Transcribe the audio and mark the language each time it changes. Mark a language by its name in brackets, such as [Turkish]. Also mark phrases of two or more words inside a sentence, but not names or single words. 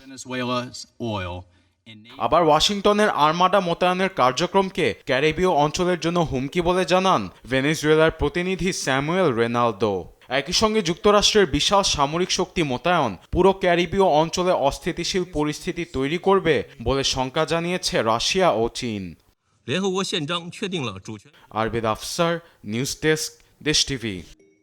[Bangla] আবার ওয়াশিংটনের আর্মাডা মোতায়েনের কার্যক্রমকে ক্যারিবীয় অঞ্চলের জন্য হুমকি বলে জানান ভেনেজুয়েলার প্রতিনিধি স্যামুয়েল রেনালদো। একই সঙ্গে যুক্তরাষ্ট্রের বিশাল সামরিক শক্তি মোতায়েন পুরো ক্যারিবীয় অঞ্চলে অস্থিতিশীল পরিস্থিতি তৈরি করবে বলে শঙ্কা জানিয়েছে রাশিয়া ও চীন। [Chinese] 联合国宪章确定了主权。 [Bangla] আরবিদ আফসার, নিউজ ডেস্ক, দেশ টিভি।